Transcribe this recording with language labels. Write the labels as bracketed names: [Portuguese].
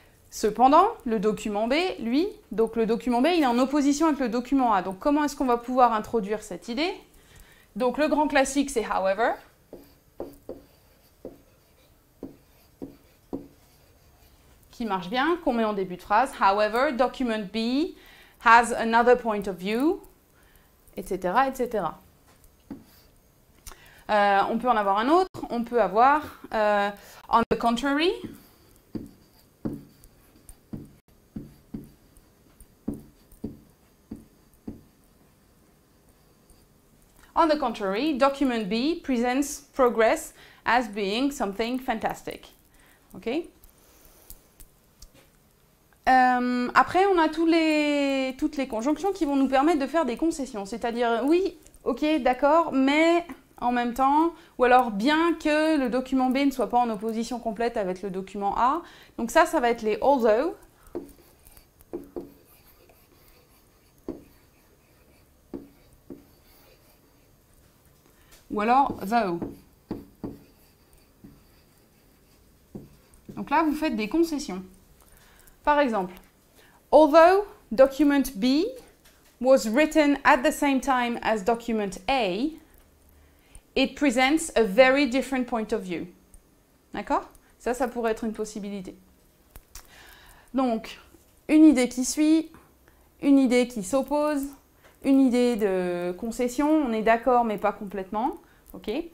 [French] Cependant, le document B, lui, donc le document B, il est en opposition avec le document A. Donc comment est-ce qu'on va pouvoir introduire cette idée? Donc le grand classique, c'est however. Qui marche bien, qu'on met en début de phrase. [English] However, document B has another point of view, etc., etc. [French] On peut en avoir un autre, on peut avoir [English] on the contrary. On the contrary, document B presents progress as being something fantastic. Okay? [French] Après, on a toutes les conjonctions qui vont nous permettre de faire des concessions. C'est-à-dire, oui, ok, d'accord, mais en même temps, ou alors bien que le document B ne soit pas en opposition complète avec le document A. Donc ça va être les although. Ou alors though. Donc là, vous faites des concessions. Par exemple, [English] although document B was written at the same time as document A, it presents a very different point of view. [French] D'accord? Ça pourrait être une possibilité. Donc, une idée qui suit, une idée qui s'oppose, une idée de concession, on est d'accord mais pas complètement. Ok.